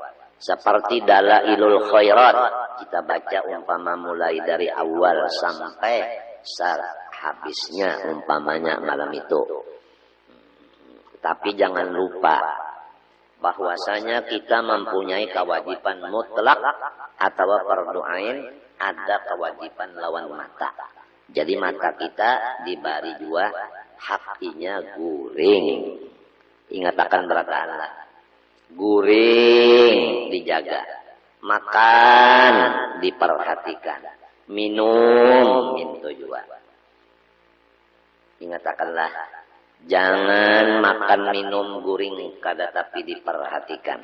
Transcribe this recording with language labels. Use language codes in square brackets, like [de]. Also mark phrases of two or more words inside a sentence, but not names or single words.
[id] Seperti Dalailul Khairat, kita baca umpama mulai dari awal sampai habisnya umpamanya malam itu. Tapi jangan lupa bahwasanya kita mempunyai kewajiban mutlak atau fardu ain, ada kewajiban lawan mata. [bjn] Jadi mata kita diberi 2, hakinya guring. Ingat akan berkata, guring dijaga, makan diperhatikan, minum itu juga. Ingatkanlah, jangan makan minum guring kada tapi diperhatikan.